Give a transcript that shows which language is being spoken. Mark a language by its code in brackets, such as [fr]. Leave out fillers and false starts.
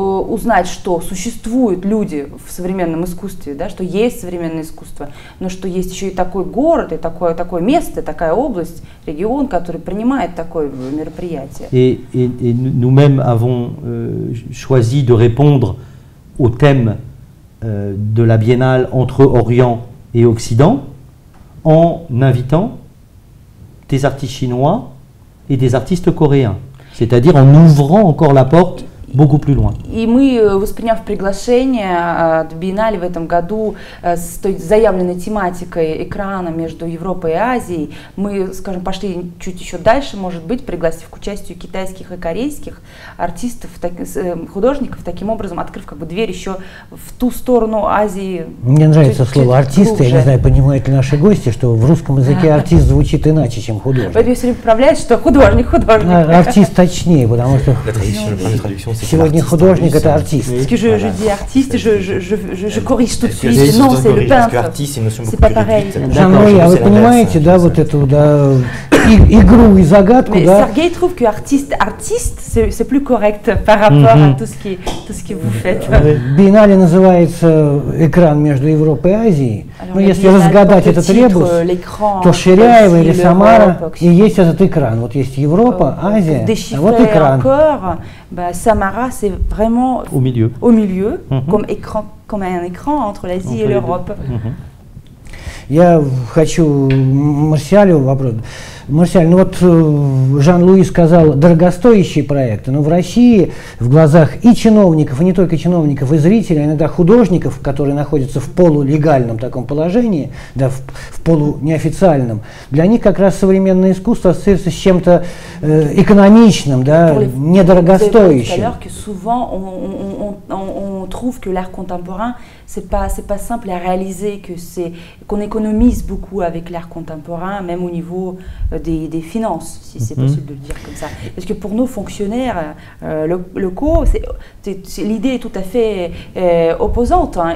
[ru] Узнать, что существуют люди в современном искусстве, да, что есть современное искусство, но что есть еще и такой город, и такое место, такая область, регион, который принимает такое мероприятие. [fr] Et nous-mêmes avons choisi de répondre au thème de la biennale entre Orient et Occident en invitant des artistes chinois et des artistes coréens, c'est-à-dire en ouvrant encore la porte beaucoup plus loin. [ru] И мы, восприняв приглашение от Биеннале в этом году с той заявленной тематикой экрана между Европой и Азией, мы, скажем, пошли чуть еще дальше, может быть, пригласив к участию китайских и корейских артистов, художников, таким образом открыв как бы дверь еще в ту сторону Азии. Мне нравится слово «артисты», я не знаю, понимают ли наши гости, что в русском языке артист звучит иначе, чем художник. Поэтому я все время поправляюсь, что художник. Артист точнее, потому что сегодня художник – это артист. [fr] Je dis artiste, je corrige tout de suite. Non, c'est le peintre. C'est pas pareil. [ru] Jean-Louis, а вы понимаете, да, вот эту, да, игру и загадку, [fr] Mais [ru] да? [fr] Sergei trouve que artiste, c'est plus correct par rapport à tout ce que vous faites. [ru] Биеннале называется «Экран между Европой и Азией». Но если разгадать этот ребус, то Ширяева или Самара и есть этот экран. Вот есть Европа, Азия, а вот экран. [fr] Samara, c'est vraiment au milieu, comme un écran entre l'Asie et l'Europe. [ru] Я хочу Марсиалю вопрос. Марсиаль, ну вот Жан-Луи сказал дорогостоящие проекты, но в России в глазах и чиновников, и не только чиновников, и зрителей, иногда художников, которые находятся в полулегальном таком положении, да, в полунеофициальном, для них как раз современное искусство ассоциируется с чем-то экономичным, да, недорогостоящим. [fr] Souvent on trouve que l'art contemporain c'est pas simple à réaliser, qu'on économise beaucoup avec l'art contemporain, même au niveau des finances, si c'est possible de le dire comme ça. Parce que pour nos fonctionnaires locaux, l'idée est tout à fait opposante. Hein.